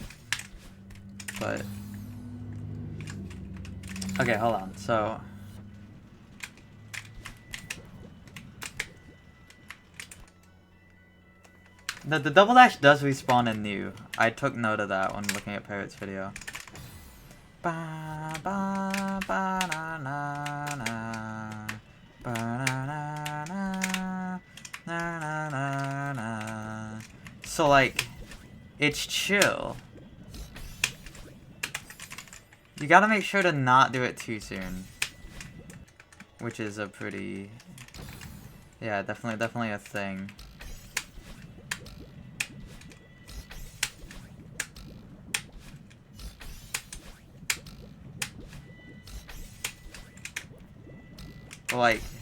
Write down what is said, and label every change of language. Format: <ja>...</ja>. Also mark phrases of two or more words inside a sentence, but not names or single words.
<en>But okay, hold on. So the double dash does respawn in new. I took note of that when looking at Parrot's video. Ba ba ba na na na ba na na na na na na. So like, it's chill. You gotta make sure to not do it too soon. Which is a pretty... yeah, definitely a thing. Like...</en>